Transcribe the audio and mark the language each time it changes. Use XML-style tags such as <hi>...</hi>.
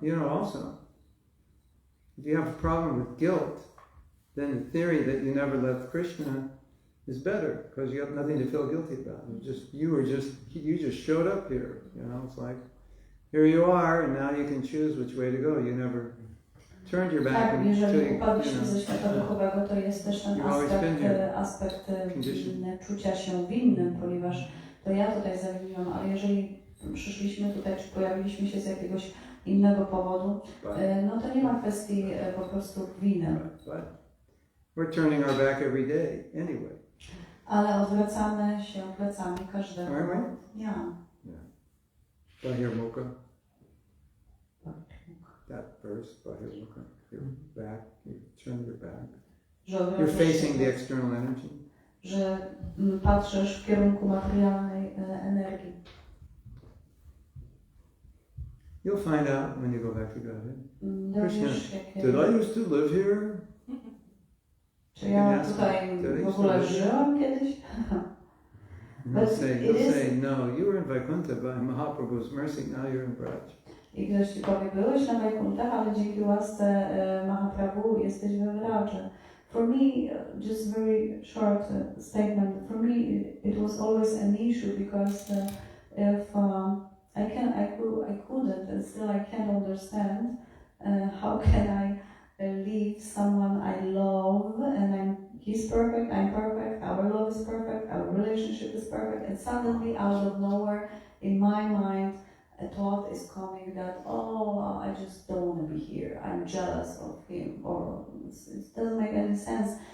<en>Also, if you have a problem with guilt, then the theory that you never left Krishna is better, because you have nothing to feel guilty about. You just showed up here. It's like, here you are, and now you can choose which way to go. You never turned your back.</en> <pl>Tak, jeżeli upadliśmy ze świata duchowego, to jest też ten aspekt czucia się winnym, ponieważ to ja tutaj zawiniłam, ale jeżeli przyszliśmy tutaj, czy pojawiliśmy się z jakiegoś innego powodu, no to nie ma kwestii po prostu winy.</pl> <en>We're turning our back every day anyway.</en> <pl>Ale odwracamy się plecami każdego dnia.</pl> <sa>Bahirmukha.</sa> <en>That verse, Bahirmukha. Your back, you turn your back. You're facing the external energy.</en> <pl>Że patrzysz w kierunku materialnej energii.</pl> <en>You'll find out when you go back to Godhead.</en> <pl>Dowiesz się,</pl> <en>Did I used to live here?</en> <pl>czy ja tutaj w ogóle żyłam kiedyś?</pl> <en>He'll say, no, you were in Vaikuntha by Mahaprabhu's mercy, now you're in Braj.</en> <pl>I ktoś ci powie, byłeś na Vaikuntach, ale dzięki łasce Mahaprabhu jesteś we Vraja.</pl> <en>For me, just very short statement, for me it was always an issue because if I couldn't and still I can't understand how can I leave someone I love and he's perfect, I'm perfect, our love is perfect, our relationship is perfect, and suddenly out of nowhere in my mind a thought is coming that, oh, I just don't want to be here, I'm jealous of him, or it doesn't make any sense.</en>